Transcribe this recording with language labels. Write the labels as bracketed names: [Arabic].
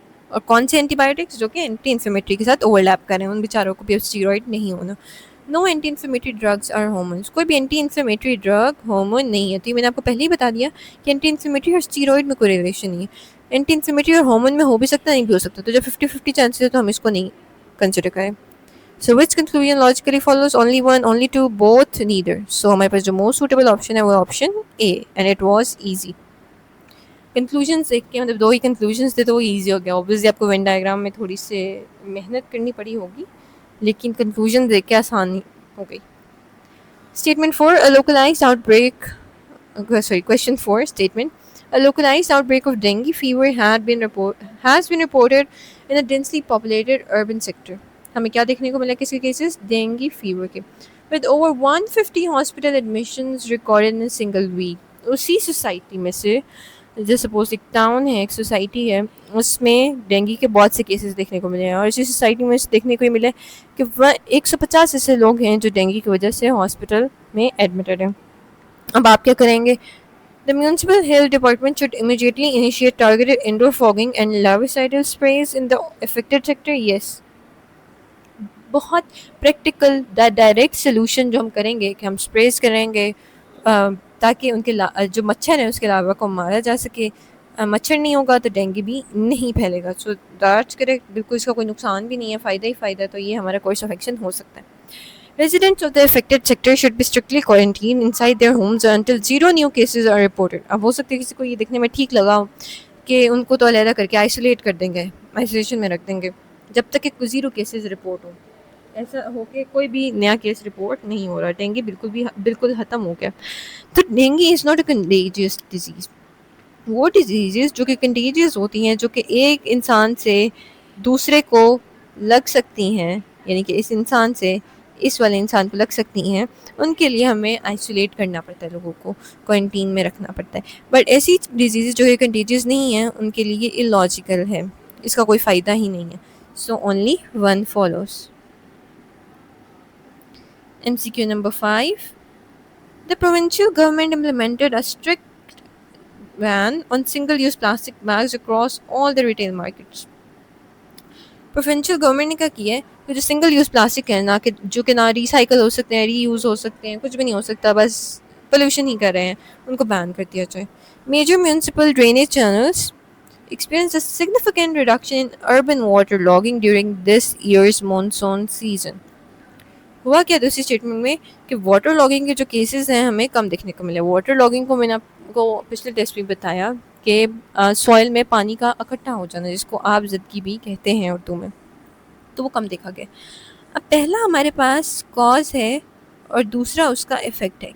[Urdu] اور کون سے اینٹی بایوٹکس جو کہ اینٹی انفلیمیٹری کے ساتھ اوور لیپ کر رہے ہیں ان بیچاروں کو بھی اب اسٹیرائڈ نہیں ہونا. نو anti inflammatory drugs are hormones. کوئی بھی اینٹی انفلیمیٹری ڈرگ ہارمون نہیں ہے. تو یہ میں نے آپ کو پہلے ہی بتا دیا کہ اینٹی انفلیمیٹری اور اسٹیرائڈ میں کوئی ریلیشن نہیں ہے. اینٹی انفلیمیٹری اور ہارمون میں ہو بھی سکتا, نہیں بھی ہو سکتا. تو جب 50-50 چانسز ہے تو ہم اس کو نہیں کنسیڈر کریں. [English] So which conclusion logically follows? Only one, only two, both, neither. [Urdu] So ہمارے پاس جو موسٹ سوٹیبل آپشن ہے وہ option a, and it was easy. Conclusions دیکھ کے مطلب دو ہی کنکلوژنس تھے تو وہ ایزی ہو گیا. اوبویسلی آپ کو وین ڈائیگرام میں تھوڑی سی محنت کرنی پڑی ہوگی, لیکن کنکلوژن دیکھ کے آسانی ہو گئی. [English] Statement 4, a localized outbreak, question 4 statement, a localized outbreak of dengue fever has been reported in a densely populated urban sector. [Urdu] ہمیں کیا دیکھنے کو ملا کس کے کیسز, ڈینگی فیور کے, [English] with over 150 hospital admissions recorded in a single week. [Urdu] اسی society میں سے جو سپوز ایک ٹاؤن ہے, ایک سوسائٹی ہے, اس میں ڈینگی کے بہت سے کیسز دیکھنے کو ملے ہیں. اور اسی سوسائٹی میں دیکھنے کو یہ ملا کہ 150 ایسے لوگ ہیں جو ڈینگی کی وجہ سے ہاسپٹل میں ایڈمٹڈ ہیں. اب آپ کیا کریں گے؟ [English] The municipal health department should immediately initiate targeted indoor fogging and larvicidal sprays in the affected sector. Yes. [Urdu] بہت پریکٹیکل ڈائریکٹ سلوشن جو ہم کریں گے کہ ہم اسپریز کریں گے تاکہ ان کے جو مچھر ہیں اس کے علاوہ کو مارا جا سکے. مچھر نہیں ہوگا تو ڈینگی بھی نہیں پھیلے گا. سو دیٹس کریکٹ, بالکل اس کا کوئی نقصان بھی نہیں ہے, فائدہ ہی فائدہ. تو یہ ہمارا کورس آف ایکشن ہو سکتا ہے. [English] Residents of the affected sector should be strictly quarantined inside their homes until 0 new cases are reported. [Urdu] اب ہو سکتا ہے کسی کو یہ دیکھنے میں ٹھیک لگا کہ ان کو تو علیحدہ کر کے آئسولیٹ کر دیں گے, آئسولیشن میں رکھ دیں گے جب تک کہ 0 کیسز رپورٹ ہوں. ایسا ہو کہ کوئی بھی نیا کیس رپورٹ نہیں ہو رہا. ڈینگی بالکل ختم ہو گیا. تو dengue is not a contagious disease. وہ ڈیزیزز جو کہ کنٹیجیس ہوتی ہیں, جو کہ ایک انسان سے دوسرے کو لگ سکتی ہیں, یعنی کہ اس انسان سے اس والے انسان کو لگ سکتی ہیں, ان کے لیے ہمیں آئسولیٹ کرنا پڑتا ہے, لوگوں کو کوارنٹین میں رکھنا پڑتا ہے. بٹ ایسی ڈیزیزز جو کہ کنٹیجیس نہیں ہیں ان کے لیے یہ illogical ہے, اس کا کوئی فائدہ ہی نہیں ہے. So only one follows. [English] MCQ number 5. The provincial government implemented a strict ban on single-use plastic bags across all the retail markets. [Urdu] Provincial government نے کیا کیا ہے کہ جو سنگل یوز پلاسٹک ہے, نہ کہ جو کہ نہ ریسائیکل ہو سکتے ہیں, ری یوز ہو سکتے ہیں, کچھ بھی نہیں ہو سکتا, بس پولوشن ہی کر رہے ہیں, ان کو بین کر دیا جائے. [English] Major municipal drainage channels experienced a significant reduction in urban water logging during this year's monsoon season. [Urdu] ہوا کیا دوسری اسٹیٹمنٹ میں کہ واٹر لاگنگ کے جو کیسز ہیں ہمیں کم دیکھنے کو ملے. واٹر لاگنگ کو میں نے آپ کو پچھلے ٹیسٹ میں بتایا کہ سوائل میں پانی کا اکٹھا ہو جانا, جس کو آب زدگی بھی کہتے ہیں اردو میں, تو وہ کم دیکھا گیا. اب پہلا ہمارے پاس کاز ہے اور دوسرا اس کا افیکٹ ہے.